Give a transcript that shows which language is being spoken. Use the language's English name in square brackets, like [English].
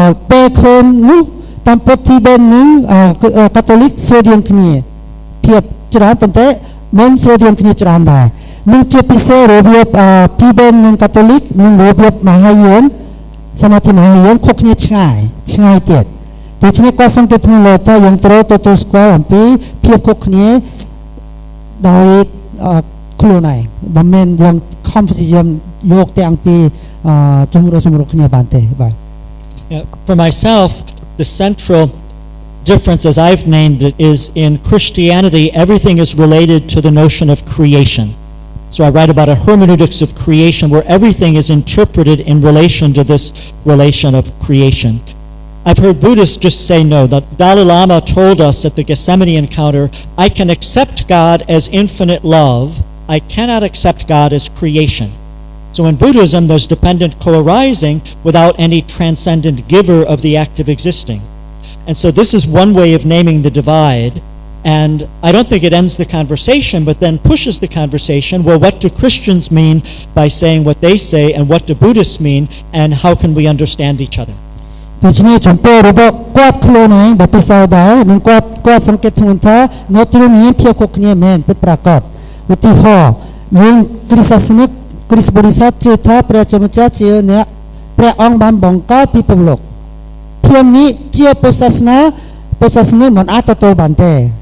[Khmer] ពេលឃើញនោះតាមពុទ្ធទីបេតនឹងកាតូលិកស្រួលគ្នាភាពច្រើនប៉ុន្តែមិនស្រួលគ្នាច្រើនដែរនឹងជាពិសេសរបៀបទីបេតនិងកាតូលិកនិងរបៀបមហាយានសមាធិមហាយានខុសគ្នាឆ្ងាយទៀតដូច្នេះគាត់សង្កេតមើលថាយើងត្រូវទទួលស្គាល់អំពីភាពខុសគ្នាដោយខ្លួនឯងមិនមែនយើង confusion យកទាំងពីរជំរុញគ្នាបានទេបាទ [English] For myself, the central difference, as I've named it, is in Christianity, everything is related to the notion of creation. So I write about a hermeneutics of creation where everything is interpreted in relation to this relation of creation. I've heard Buddhists just say no. The Dalai Lama told us at the Gethsemane encounter, I can accept God as infinite love. I cannot accept God as creation. So in Buddhism, there's dependent co-arising without any transcendent giver of the act of existing. And so this is one way of naming the divide. And I don't think it ends the conversation, but then pushes the conversation. Well, what do Christians mean by saying what they say, and what do Buddhists mean, and how can we understand each other? [Khmer] ដូច្នេះចំពោះរបស់គាត់ខ្លួនឯងបើពិសោធន៍ដែរនឹងគាត់សង្កេតធ្ងន់ថានៅទីនេះមានភាពខុសគ្នាមែនពិតប្រាកដឧទាហរណ៍យើងគ្រិស្តសាសនិកគ្រិស្តបរិស័ទជឿថាព្រះជាម្ចាស់ជាអ្នកព្រះអង្គបានបង្កើតពិភពលោកភាពនេះជាពុទ្ធសាសនាមិនអាចទទួលបានទេ